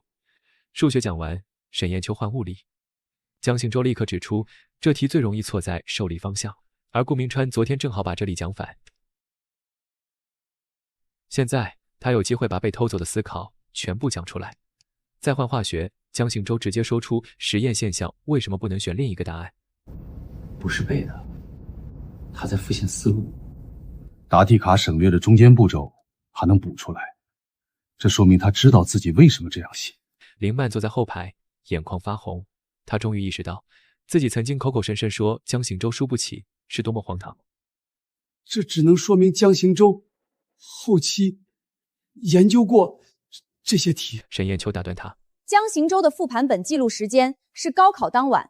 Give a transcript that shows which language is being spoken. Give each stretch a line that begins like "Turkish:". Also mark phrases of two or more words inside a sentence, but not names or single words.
Chinese: 數學講完，沈砚秋換物理。江行舟立刻指出，這題最容易錯在受力方向，而顧銘川昨天正好把這裡講反。現在他有機會把被偷走的思考全部講出來。再換化學，江行舟直接說出實驗現象為什麼不能選另一個答案。不是背的，他在复现思路。答题卡省略的中间步骤还能补出来，这说明他知道自己为什么这样写。林曼坐在后排，眼眶发红。他終於意識到，自己曾經口口聲聲說江行舟輸不起是多麼荒唐。這只能說明江行舟後期研究過這些題。沈砚秋打斷他，江行舟的復盤本記錄時間是高考當晚。